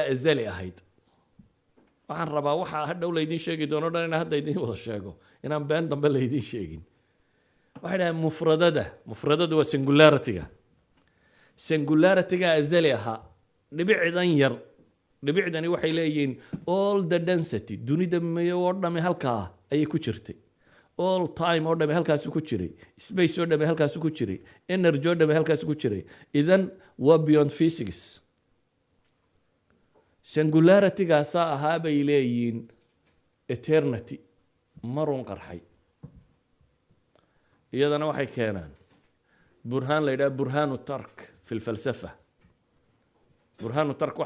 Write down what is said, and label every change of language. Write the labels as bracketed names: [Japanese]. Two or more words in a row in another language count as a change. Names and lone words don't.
[Somali] azali ahayd waxaan rabaa waxa hadhow laydin sheegi doono dhan inaan hadda idin wada sheego inaan been dambe laydin sheegin waxay dhahaan mufradada waa singularity-ga singularity-ga azali ahaa dhibicdan yar dhibicdani waxay leeyihiin [English] all the density [Somali] dunida mayo oo dhami halkaa ayay ku jirtay [English] all time [Somali] oo dhami halkaasi ku jiray space oo dhami halkaasi ku jiray energy oo dhami halkaasi ku jiray idan waa [English] beyond physics [Somali] singularity-gaasaa ahaa bay leeyihiin eternity marun qarxay iyadana waxay keenaan burhaan la yidhaha [Arabic] برهان ترك في الفلسفة برهان ترك [Somali] waxaa